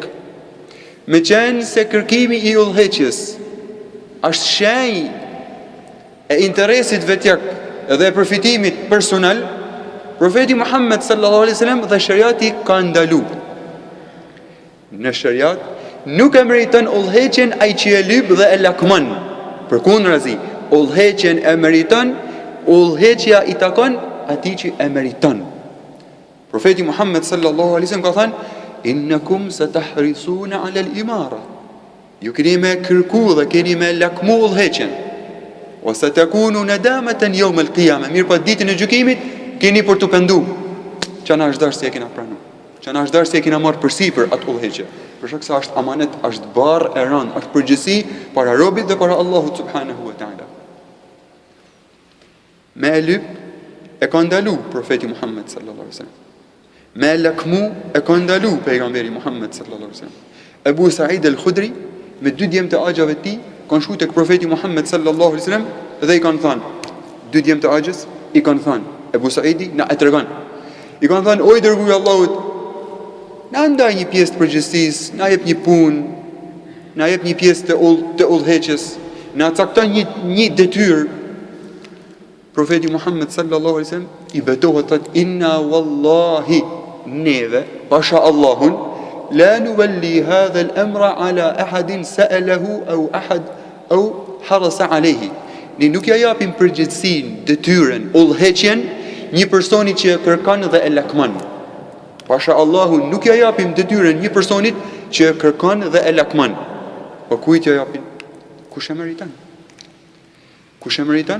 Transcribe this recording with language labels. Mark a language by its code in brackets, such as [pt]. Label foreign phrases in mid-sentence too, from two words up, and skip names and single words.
[sq] Me qenë se kërkimi i udhëheqjes është shenjë e interesit vetjak dhe e përfitimit personal, profeti Muhammed [ar] صلى الله عليه وسلم [sq] dhe shariati ka ndalu. Në shariat nuk e meriton udhëheqjen ai që e lyp dhe e lakmon. Përkundrazi, udhëheqjen e meriton, udhëheqja i takon atij që e meriton. Profeti Muhammed [ar] صلى الله عليه وسلم [sq] ka thënë: [ar] "إنكم ستحرصون على الإمارة." [sq] Ju keni me kërku dhe keni me lakmu udhëheqjen. [ar] وستكون ندامة يوم القيامة. [sq] Mirë, pa ditën e gjykimit keni për të pendu. Që na është dashur se e kena pranuar. Që na është dashur se e kena marrë përsipër atë udhëheqje. Për shkak se është amanet, është barë e rënd, është përgjegjësi para robit dhe para Allahut [ar] سبحانه وتعالى. [sq] Me e lyp e ka ndalu profeti Muhammed [ar] صلى الله عليه وسلم. [sq] Me e lakmu e ka ndalu pejgamberi Muhammed [ar] صلى الله عليه وسلم. [sq] Abu Sa'id al-Khudri me dy djemë të axhave të tij kanë shkuar tek profeti Muhammed [ar] صلى الله عليه وسلم [sq] dhe i kanë thënë, dy djemë të axhës i kanë thënë, Abu Sa'idi na e tregon. I kanë thënë: "O i dërguari i Allahut, na ndaj një pjesë të përgjegjësisë, na jep një punë, na jep një pjesë të udhëheqjes, na cakton një detyrë." [ar] Profeti Muhammed صلى الله عليه وسلم [sq] i betohet thotë: [ar] "إنا والله [sq] neve pasha Allahun [ar] لا نولي هذا الأمر على أحد سأله أو حرص عليه." [sq] Ne nuk ja japim përgjegjësinë, detyrën, udhëheqjen një personi që e kërkon dhe e lakmon. Pasha Allahun nuk ja japim detyrën një personit që e kërkon dhe e lakmon. Po kujt ja japim? Kush e meriton? Kush e meriton?